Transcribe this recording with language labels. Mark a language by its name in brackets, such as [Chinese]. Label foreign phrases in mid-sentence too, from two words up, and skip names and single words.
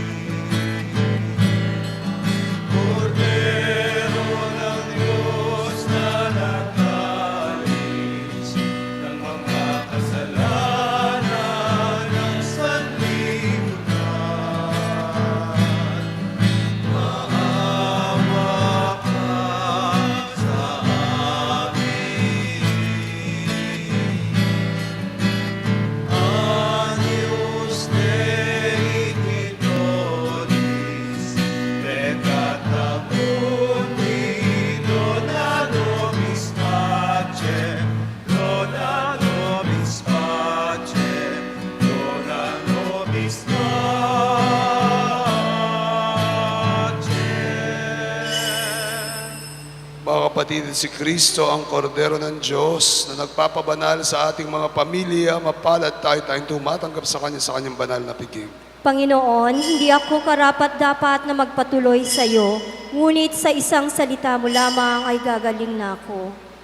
[Filipino] Cordero ng Diyos na nangais ng mga kasalanan ng sanlibutan, maawa ka sa amin. [Latin] Agnus Dei qui nobis peccata mundi, dona nobis pacem, dona nobis pacem, dona nobis pacem. [Filipino] Mga kapatid, si Kristo ang kordero ng Diyos na nagpapabanal sa ating mga pamilya. Mapalad tayo tayong tumatanggap sa Kanya sa Kanyang banal na piging. Panginoon, hindi ako karapat-dapat na magpatuloy sa iyo, ngunit sa isang salita mo lamang ay gagaling na ako.